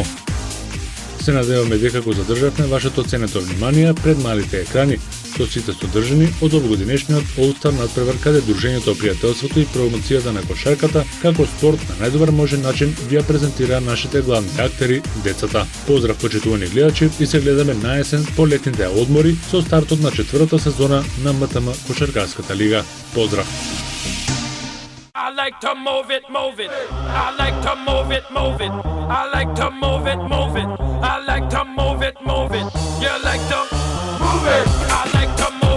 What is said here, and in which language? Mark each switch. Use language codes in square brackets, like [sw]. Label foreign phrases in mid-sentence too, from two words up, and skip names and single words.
[mk] Се надеваме дека го задржавме вашето ценето внимание пред малите екрани со сите содржини од овогодинешниот All Star надпревар каде Дружењето пријателството и промоцијата на кошарката како спорт на најдобар можен начин ви ја презентира нашите главни актери, децата. Поздрав почитувани гледачи и се гледаме на есен по летните одмори со стартот на четвртата сезона на МТМ Кошаркарската лига. Поздрав! [en] I like to move it, move it. I like to move it, move it. I like to move it, move it. I like to move it, move it. You like to move it. I like to